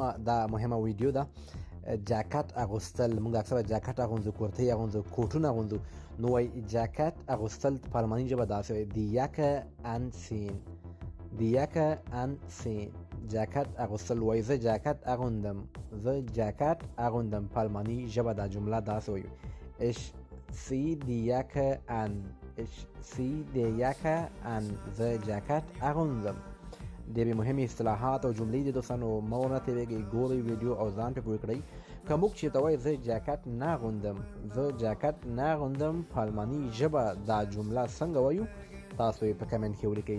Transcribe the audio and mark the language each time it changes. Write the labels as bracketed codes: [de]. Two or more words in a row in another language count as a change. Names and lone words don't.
[ps] دا مهمه ویډیو ده جاکټ اغوستل. موږ اکثره جاکټ اغوندو، کورتۍ اغوندو، کوټونه اغوندو، نو وایي جاکټ اغوستل په الماني ژبه داسې وایي [de] die Jacke anziehen، die Jacke anziehen، [ps] جاکټ اغوستل. وایي زه جاکټ اغوندم، زه جاکټ اغوندم، په الماني ژبه دا جمله داسې وایو [de] ich ziehe die Jacke an، ich ziehe die Jacke an، [ps] زه جاکټ اغوندم. ډېرې مهمې اصطلاحات او جملې دي دوستانو، مه ورنه تېرېږئ، ګورئ ویډیو او ځان پرې پوه کړئ. که موږ چېرته وایو زه جاکټ نه اغوندم، زه جاکټ نه اغوندم، په الماني ژبه دا جمله څنګه وایو تاسو یې په کمنټ کې ولیکئ.